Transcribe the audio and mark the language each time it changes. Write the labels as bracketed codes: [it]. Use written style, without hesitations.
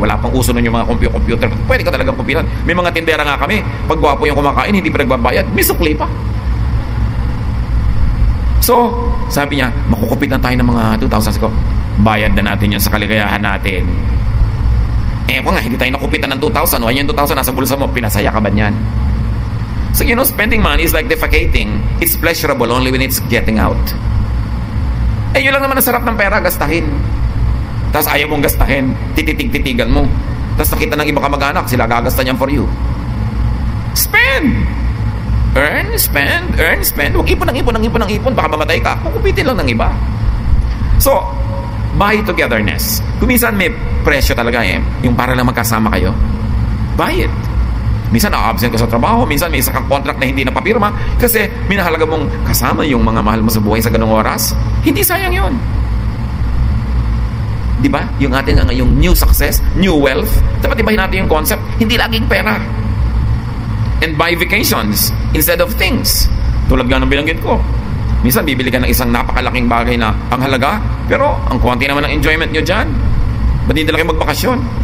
[tl] Wala pang uso nun yung mga computer. Pwede ka talagang kupitan. May mga tindera nga kami. Pag gwapo yung kumakain, hindi pa nagbabayad. May sukli pa. So, sabi niya, makukupitan tayo ng mga 2,000. Ko, bayad na natin yun sa kaligayahan natin. Eh, kung nga, hindi tayo nakupitan ng 2,000. O, yung 2,000 nasa bulsa mo, pinasaya ka ba niyan? [en] So, you know, spending money is like defecating. It's pleasurable only when it's getting out. [tl] Eh, yun lang naman ang sarap ng pera, gastahin. Tapos ayaw mong gastahin, tititig-titigan mo. Tapos nakita ng iba kamag-anak, sila gagasta niyan [en] for you. Spend! [tl] Earn, spend, earn, spend. Huwag ipon ng ipon, baka mamatay ka. Kukupitin lang ng iba. [en] So, buy togetherness. [tl] Kung minsan may presyo talaga eh, yung para lang magkasama kayo, [en] buy it. [tl] Minsan na-absent ka sa trabaho, minsan may isa kang contract na hindi napapirma kasi minahalaga mong kasama yung mga mahal mo sa buhay sa ganung oras. Hindi sayang yun. Diba? Yung ating yung new success, new wealth, dapat ibahin natin yung concept, hindi laging pera. [en] And buy vacations instead of things. [tl] Tulad nga ng binanggit ko. Minsan bibili ka ng isang napakalaking bagay na ang halaga, pero ang konti naman ng enjoyment nyo dyan. Ba't hindi na kayo magbakasyon?